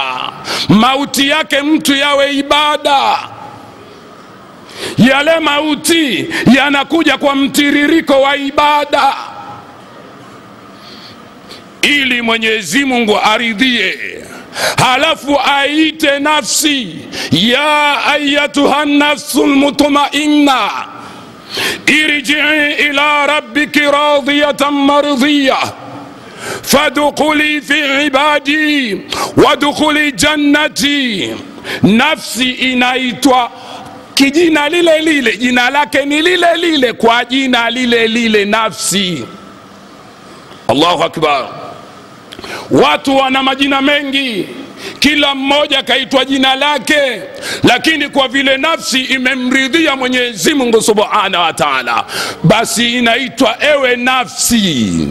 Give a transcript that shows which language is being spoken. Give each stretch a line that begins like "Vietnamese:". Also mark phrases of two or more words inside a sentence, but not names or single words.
Swahili: Mauti yake mtu yawe ibada. Yale mauti yanakuja kwa mtiririko wa ibada, ili Mwenyezi Mungu aridhie. Halafu aite nafsi,
Arabic: يا أيتها النفس المطمئنة ارجعي إلى ربك راضية مرضية فادخلي في عبادي وادخلي جنتي.
Swahili: Nafsi inaitwa kijina lile lile, jina lake ni lile lile kwa jina lile lile, nafsi.
Arabic: الله أكبر.
Swahili: Watu wana majina mengi, kila mmoja kaitwa jina lake, lakini kwa vile nafsi imemridhia Mwenyezi Mungu
Arabic: سبحانه وتعالى,
Swahili: basi inaitwa ewe nafsi.